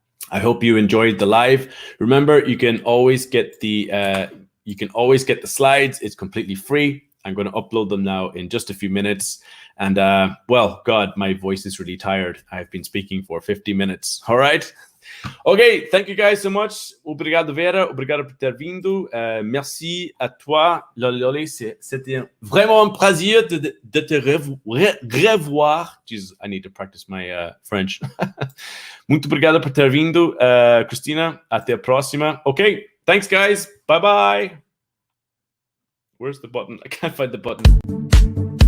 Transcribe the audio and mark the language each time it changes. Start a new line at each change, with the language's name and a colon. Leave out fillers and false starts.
English: I hope you enjoyed the live. Remember, you can always get the slides. It's completely free. I'm going to upload them now in just a few minutes. And well, God, my voice is really tired. I've been speaking for 50 minutes. All right. Okay, thank you guys so much.
Portuguese: Obrigado, Vera. Obrigado por ter vindo.
French: Merci à toi,
Portuguese: Loli.
French: C'était vraiment un plaisir de te revoir.
English: Jesus, I need to practice my French.
Portuguese: Muito obrigado por ter vindo, Christina. Até a próxima.
English: Okay, thanks, guys. Bye-bye. Where's the button? I can't find the button.